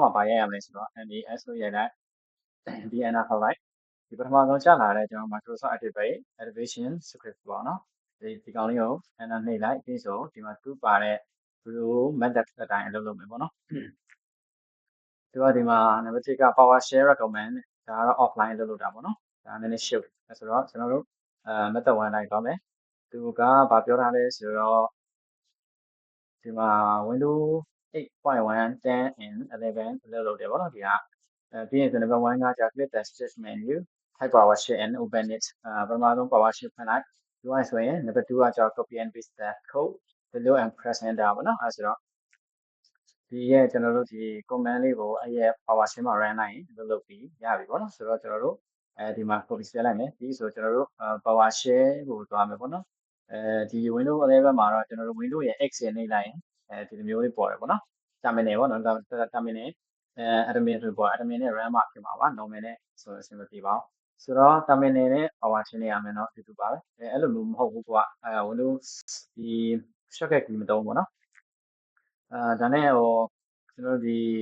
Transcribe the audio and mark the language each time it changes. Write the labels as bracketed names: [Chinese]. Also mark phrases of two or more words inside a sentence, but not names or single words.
[Burmese] မှာပါရရမယ်ဆိုတော့ NAS လို့ရိုက်လိုက် DNR ခေါက်လိုက်ဒီပထမဆုံးကျလာတဲ့ကျွန်တော် Microsoft Activation Script ပေါ့နော်ဒီကောင်လေးကို enter နှိပ်လိုက်ပြီးဆိုဒီမှာသူ့ပါတဲ့ [English] blue method [Burmese] အတိုင်းအလုပ်လုပ်မယ်ပေါ့နော်သူကဒီမှာ number 1က [English] PowerShell recommend [Burmese] ဒါကတော့ offline လုပ်တာပေါ့နော်ဒါ နည်းနည်းရှုပ်ဆိုတော့ကျွန်တော်တို့method 1လိုက်သွားမယ်သူကဘာပြောထားလဲဆိုတော့ဒီမှာ Windows 8.1 10 and 11လုပ်တယ်ပေါ့နော်ဒီကပြီးရင်ဆို number 1ကကြာ [English] click the start menu type PowerShell and open [Burmese] it ပထမဆုံး PowerShell ဖွင့်လိုက်ဒီကဆိုရင် number 2ကကြာ [English] copy and paste the code below and press enter [Burmese] ပေါ့နော်အဲဆိုတော့ဒီရဲ့ကျွန်တော်တို့ဒီ command လေးကိုအဲ့ရဲ့ PowerShell မှာ run လိုက်ရင်လုပ်ပြီးရပြီပေါ့နော်ဆိုတော့ကျွန်တော်တို့ဒီမှာ copy ဆွဲလိုက်မယ်ပြီးဆိုကျွန်တော်တို့ PowerShell ကိုသွားမယ်ပေါ့နော်ဒီ Windows 11မှာတော့ကျွန်တော်တို့ Windows ရဲ့ X ရဲ့နှိပ်လိုက်ရင်ဒီလိုမျိုးလေးပေါ်တယ်ပေါ့နော် terminal ပေါ့နော် [English] terminal admin [Burmese] ဆိုပေါ် admin နဲ့ run မှာဖြစ်မှာပါ normal နဲ့ဆိုရင်အဆင်မပြေပါဘူးဆိုတော့ terminal နဲ့ PowerShell နဲ့ရမယ်နော်အတူတူပါပဲအဲ့လိုမျိုးမဟုတ်ဘူးကွာWindows ဒီ [English] shortcut key [Burmese] မသုံးဘူးပေါ့နော်ဒါနဲ့ကျွန်တော်တို့ဒီ